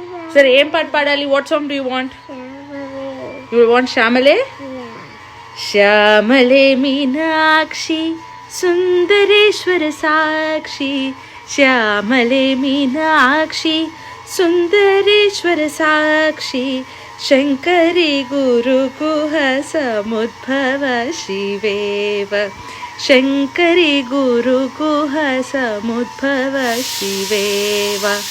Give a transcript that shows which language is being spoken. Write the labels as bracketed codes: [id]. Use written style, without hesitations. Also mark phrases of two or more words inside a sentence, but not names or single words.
[kn] ಸರಿ, ಏನ್ ಪಾಠ ಪಾಡಲಿ? [en] What song do you want? You want Shyamale? [sa] ಶ್ಯಾಮಲೆ ಮೀನಾಕ್ಷಿ ಸುಂದರೇಶ್ವರ ಸಾಕ್ಷಿ, ಶ್ಯಾಮಲೆ ಮೀನಾಕ್ಷಿ ಸುಂದರೇಶ್ವರ ಸಾಕ್ಷಿ, ಶಂಕರಿ ಗುರುಗುಹ ಸಮುದ್ಭವ ಶಿವೇವ, ಶಂಕರಿ ಗುರುಗುಹ ಸಮುದ್ಭವ ಶಿವೇವ,